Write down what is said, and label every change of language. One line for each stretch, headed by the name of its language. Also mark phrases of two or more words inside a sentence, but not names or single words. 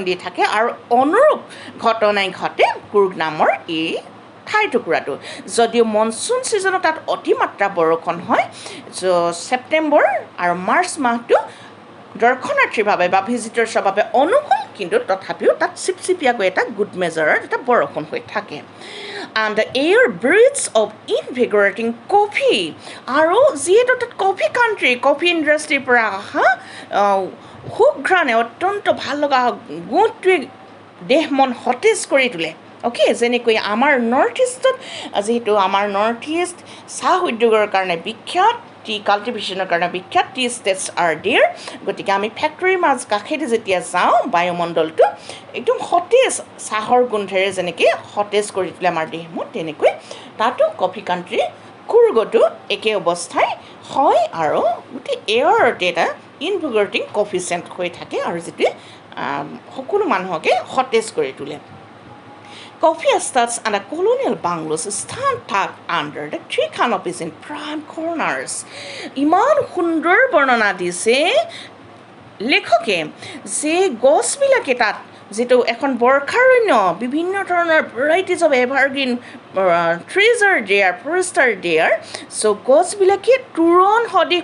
Assamese: দি থাকে আৰু অনুৰূপ ঘটনাই ঘটে কুৰ্গ নামৰ এই ঠাইটুকুৰাটো যদিও মনচুন ছিজনত তাত অতিমাত্ৰা বৰষুণ হয় ছেপ্টেম্বৰ আৰু মাৰ্চ মাহটো দৰ্শনাৰ্থীৰ বাবে বা ভিজিটৰ্ছৰ বাবে অনুকূল কিন্তু তথাপিও তাত চিপচিপিয়াকৈ এটা
English: good measure
Assamese: এটা বৰষুণ হৈ থাকে
English: and the air breathes of invigorating coffee
Assamese: আৰু যিহেতু তাত
English: coffee country coffee industry
Assamese: পৰা অহা সুঘ্ৰাণে অত্যন্ত ভাল লগা গোটটোৱে দেহ মন সতেজ কৰি তোলে অ'কে যেনেকৈ আমাৰ
English: north east
Assamese: যিহেতু আমাৰ
English: north east
Assamese: চাহ উদ্যোগৰ কাৰণে বিখ্যাত
English: tea cultivation
Assamese: কাৰণে বিখ্যাত
English: tea estates are there
Assamese: গতিকে আমি ফেক্টৰীৰ মাজ কাষেদি যেতিয়া যাওঁ বায়ুমণ্ডলটো একদম সতেজ চাহৰ গোন্ধেৰে যেনেকৈ সতেজ কৰি তোলে আমাৰ দেহমন তেনেকৈ তাতো
English: coffee country
Assamese: কুৰ্গতো একে অৱস্থাই হয় আৰু গোটেই এয়াৰতে এটা
English: invigorating coffee scent
Assamese: হৈ থাকে আৰু যিটোৱে সকলো মানুহকে সতেজ কৰি তোলে
English: Coffee estates and the colonial bungalows stand tucked under the tree canopies in prime corners.
Assamese: ইমান সুন্দৰ বৰ্ণনা দিছে লেখকে যে গছবিলাকে তাত যিটো এখন বৰ্ষাৰণ্য বিভিন্ন ধৰণৰ
English: varieties of evergreen trees are there forest are there
Assamese: চ' গছবিলাকে তোৰণ সদৃশ